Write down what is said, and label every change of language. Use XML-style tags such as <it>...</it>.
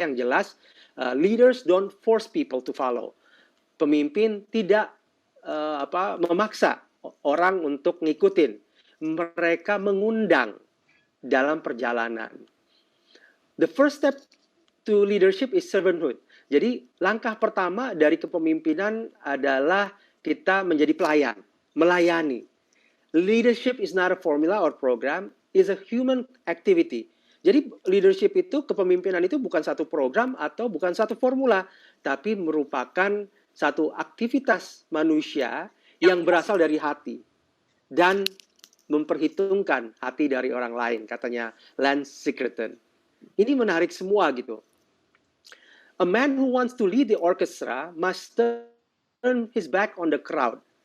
<id>Yang jelas,</id> <en>leaders don't force people to follow.</en> <id>Pemimpin tidak memaksa orang untuk ngikutin. Mereka mengundang dalam perjalanan.</id> <en>The first step to leadership is servanthood.</en> <id>Jadi langkah pertama dari kepemimpinan adalah kita menjadi pelayan, melayani.</id> <en>Leadership is not a formula or program, is a human activity.</en> <id>Jadi leadership itu, kepemimpinan itu bukan satu program atau bukan satu formula, tapi merupakan satu aktivitas manusia yang berasal dari hati dan memperhitungkan hati dari orang lain, katanya Lance Secretan. Ini menarik semua gitu.</id> <en>A man who wants to lead the orchestra must turn his back on the crowd.</en>